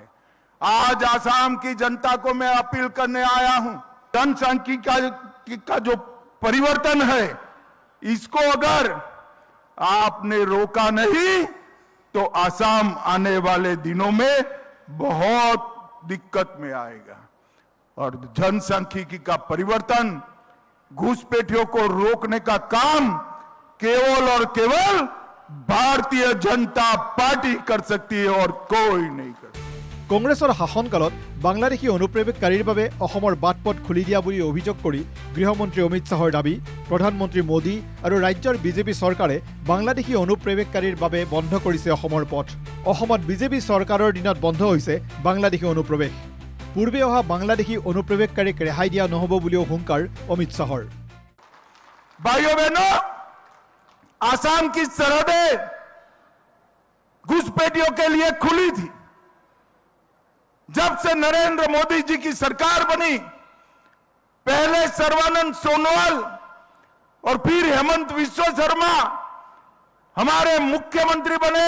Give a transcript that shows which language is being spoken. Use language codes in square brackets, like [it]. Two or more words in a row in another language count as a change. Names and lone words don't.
[hi] आज आसाम की जनता को मैं अपील करने आया हूं, जनसांख्यिकी का जो परिवर्तन है इसको अगर आपने रोका नहीं तो आसाम आने वाले दिनों में बहुत दिक्कत में आएगा। और जनसांख्यिकी का परिवर्तन, घुसपैठियों को रोकने का काम केवल और केवल भारतीय जनता पार्टी कर सकती है और कोई नहीं कर सकता। [as] কংগ্ৰেছৰ শাসনকালত বাংলাদেশী অনুপ্ৰৱেশকাৰীৰ বাবে অসমৰ বাটপথ খুলি দিয়া বুলি অভিযোগ কৰি গৃহমন্ত্ৰী অমিত শ্বাহৰ দাবী, প্ৰধানমন্ত্ৰী মোদী আৰু ৰাজ্যৰ বিজেপি চৰকাৰে বাংলাদেশী অনুপ্ৰৱেশকাৰীৰ বাবে বন্ধ কৰিছে অসমৰ পথ। অসমত বিজেপি চৰকাৰৰ দিনত বন্ধ হৈছে বাংলাদেশী অনুপ্ৰৱেশ। পূৰ্বে অহা বাংলাদেশী অনুপ্ৰৱেশকাৰীক ৰেহাই দিয়া নহ'ব বুলিও হুংকাৰ অমিত শ্বাহৰ। [hi] भाइयों बहनों, आसाम की सरहदें घुसपैठियों के लिए खुली थी। जब से नरेंद्र मोदी जी की सरकार बनी, पहले सर्बानंद सोनोवाल और फिर हेमंत विश्व शर्मा हमारे मुख्यमंत्री बने।